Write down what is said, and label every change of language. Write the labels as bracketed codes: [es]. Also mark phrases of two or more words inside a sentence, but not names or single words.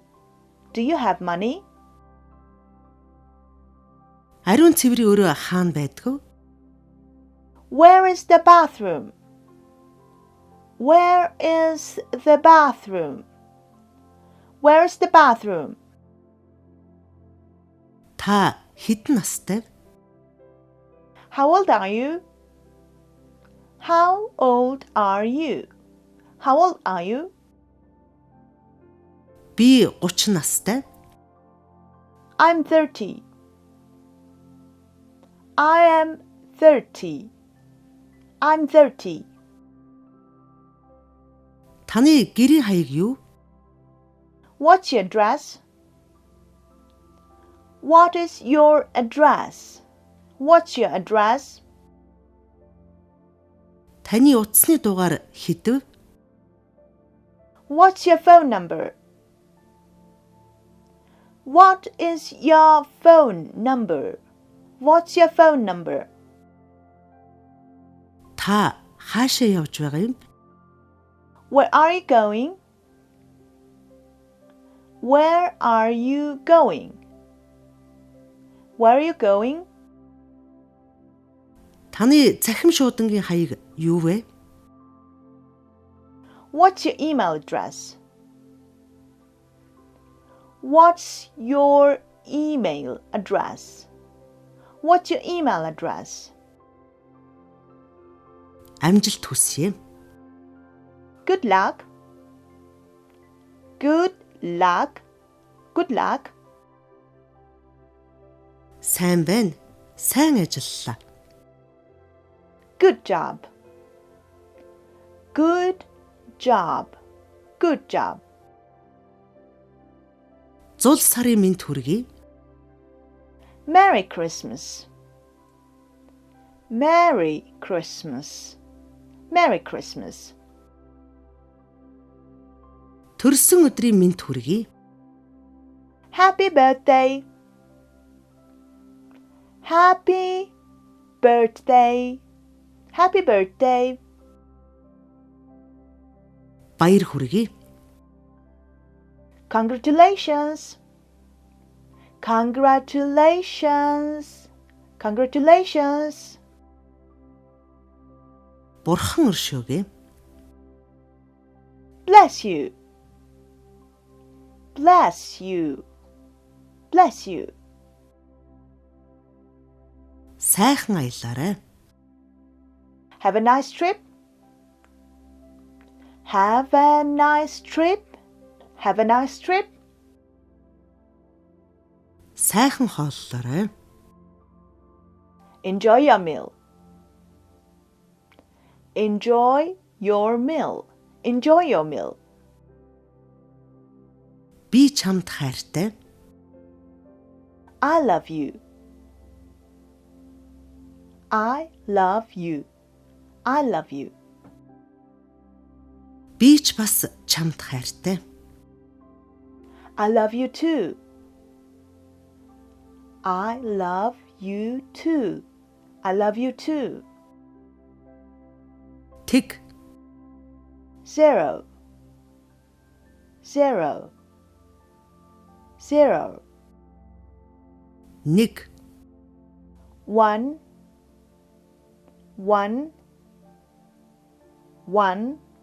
[en] Do you have money? [mn] Ариун цэврийн өрөө хаана байдг вэ? [en] Where is the bathroom? Where is the bathroom? Where is the bathroom? [mn] Та хэдэн настай вэ? [en] How old are you? How old are you? How old are you? [mn] Би 30 настай. [en] I'm 30. I am 30. I'm 30. [mn] Таны гэрийн хаяг юу? [en] What's your address? What is your address? What's your address? [mn] Таны утасны дугаар хэдв? [en] What's your phone number? What is your phone number? What's your phone number? [mn] Та хаашаа явж байгаа юм? [en] Where are you going? Where are you going? Where are you going? [mn] Таны цахим шуудангийн хаяг юу вэ? [en] What's your email address? What's your email address? What's your email address? [mn] Амжилт хүсье. [en] Good luck. Good luck. Good luck. [mn] Сайн байна. Сайн ажиллалаа. [en] Good job. Good job. Good job. [mn] Зул сарын мэнд хүргэе. [en] Merry Christmas. Merry Christmas. Merry Christmas. [mn] Төрсөн өдрийн мэнд хүргэе. [en] Happy birthday. Happy birthday. Happy birthday. [mn] Баяр хүргэе. [en] Congratulations. Congratulations. Congratulations. [mn] Бурхан өршөөгөө. [en] Bless you. Bless you. Bless you. [mn] Сайхан аялаарай. [en] Have a nice trip. Have a nice trip. Have a nice trip. [mn] Сайхан хооллоорой. [en] Enjoy your meal. Enjoy your meal. Enjoy your meal. [mn] Би чамд хайртай. [en] I love you. I love you. I love you. [mn] Би ч бас чамд хайртай. [en] I love you too. I love you too. I love you too. [mn] Тэг. [en] 0 0 0 [mn] Нэг. [en] 1 1 1